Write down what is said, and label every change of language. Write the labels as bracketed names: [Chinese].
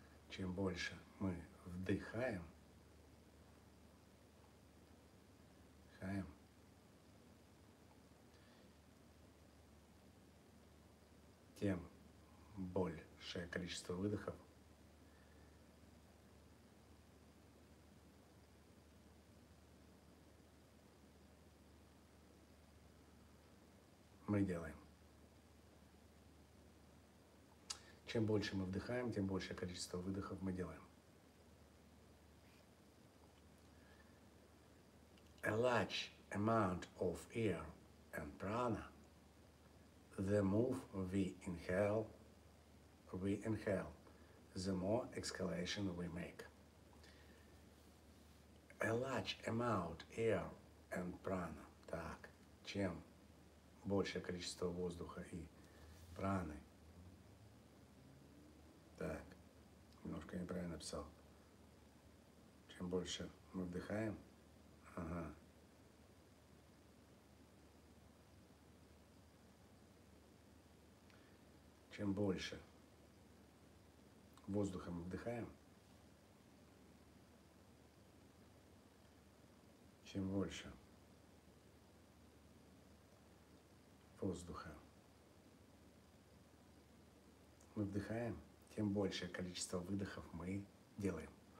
[Russian] Чем больше мы вдыхаем, тем большее количество выдохов мы делаем. Чем больше мы вдыхаем, тем большее количество выдохов мы делаем. [English] A large amount of air and prana, the more we inhale, the more exhalation we make. A large amount air and prana. [Russian] Так, чем большее количество воздуха и праны. Так, немножко неправильно написал. Чем больше мы вдыхаем, чем больше воздуха мы вдыхаем, чем больше воздуха мы вдыхаем, тем большее количество выдохов мы делаем.